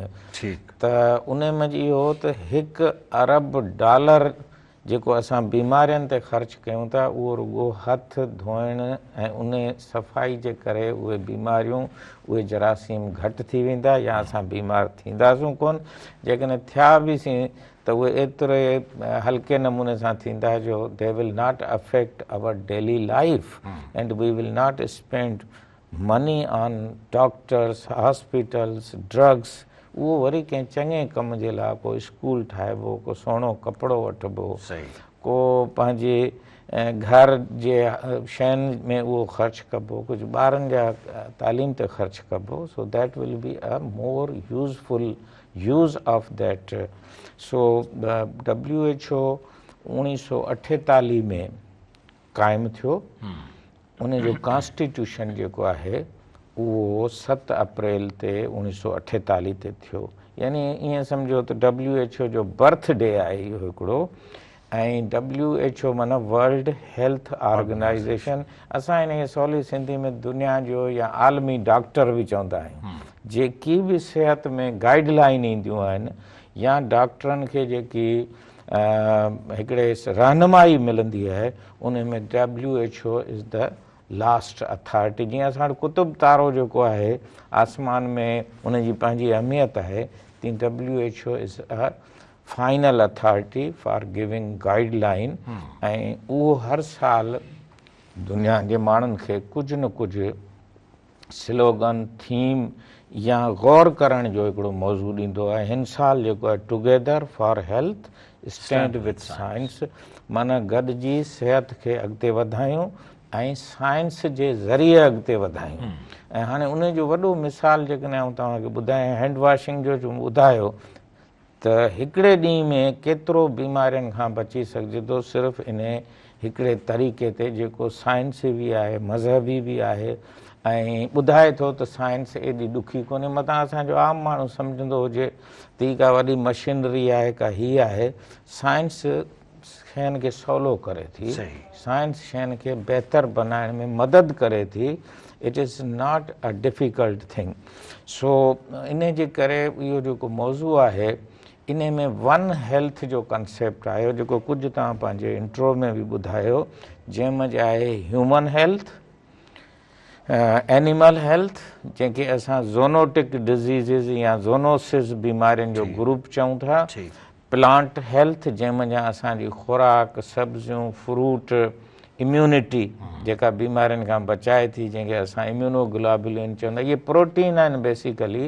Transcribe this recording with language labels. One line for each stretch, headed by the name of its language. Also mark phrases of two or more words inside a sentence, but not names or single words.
Sindhi: त उन में इहो त $1 अरब जेको असां बीमारियुनि ते ख़र्च कयूं था, उहो रुॻो हथ धोइण ऐं उन सफ़ाई जे करे उहे बीमारियूं, उहे जरासीम घटि थी वेंदा या असां बीमार थींदासूं कोन। जेकॾहिं थिया बि त उहे एतिरे हल्के नमूने सां थींदा जो
English: they will not affect our daily life and we will not spend money on doctors, hospitals, drugs.
Sindhi: उहो वरी कंहिं चङे कम जे लाइ को स्कूल ठाहिबो, को सुहिणो कपिड़ो वठिबो, को पंहिंजे घर जे शयुनि में उहो ख़र्च कबो, कुझु ॿारनि जा तालीम ते ख़र्च कबो।
English: so that will be a more useful use of that.
Sindhi: सो WHO 1948 में क़ाइमु थियो। उन जो कॉन्स्टिट्यूशन जेको आहे उहो 7 अप्रैल ते 1948 ते थियो। यानी ईअं सम्झो त WHO जो बर्थ डे आहे इहो हिकिड़ो। ऐं WHO माना वर्ल्ड हेल्थ ऑर्गेनाइज़ेशन। असां इन खे सवली सिंधी में दुनिया जो या आलमी डॉक्टर बि चवंदा आहियूं। जेकी बि सिहत में गाइडलाइन ईंदियूं आहिनि या डॉक्टरनि खे जेकी हिकिड़े रहनुमाई मिलंदी आहे, उन में WHO
English: is the last authority.
Sindhi: जीअं असां वटि कुतुब तारो जेको आहे आसमान में, उन जी पंहिंजी अहमियत आहे, तीअं WHO
English: is a final authority for giving guideline.
Sindhi: ऐं उहो हर साल दुनिया जे माण्हुनि खे कुझु न कुझु स्लोगन, थीम या गौर करण जो हिकिड़ो मौज़ू ॾींदो आहे। हिन साल जेको आहे
English: Together for Health Stand with Science,
Sindhi: माना गॾिजी सिहत खे अॻिते वधायूं ऐं साइंस जे ज़रिए अॻिते वधायूं। ऐं हाणे उन जो वॾो मिसाल जेकॾहिं आऊं तव्हांखे ॿुधायां,
English: hand washing
Sindhi: जो ॿुधायो त हिकिड़े ॾींहं में केतिरो बीमारियुनि खां बची सघिजे थो, सिर्फ़ु इन हिकिड़े तरीक़े ते जेको साइंसी बि आहे, मज़हबी बि आहे। ऐं ॿुधाए थो त साइंस एॾी ॾुखी कोन्हे। मथां असांजो आम माण्हू सम्झंदो हुजे त ही का वॾी मशीनरी आहे, का हीअ आहे। साइंस शयुनि खे सवलो करे थी, साइंस शयुनि खे बहितर बनाइण में मदद करे थी।
English: it is not a difficult thing.
Sindhi: सो इन जे करे इहो जेको मौज़ू आहे, इन में
English: One Health
Sindhi: जो कंसेप्ट आयो, जेको कुझु तव्हां पंहिंजे इंट्रो में बि ॿुधायो, जंहिंमें आहे
English: human health, animal health,
Sindhi: जंहिंखे असां
English: zoonotic diseases
Sindhi: या ज़ोनोसिस बीमारियुनि जो ग्रुप चऊं था,
English: plant health,
Sindhi: जंहिंमें असांजी खुराक, सब्जियूं, फ्रूट, इम्यूनिटी जेका बीमारियुनि खां बचाए थी, जंहिंखे असां इम्यूनोग्लोबुलिन चवंदा, इहे प्रोटीन आहिनि बेसिकली।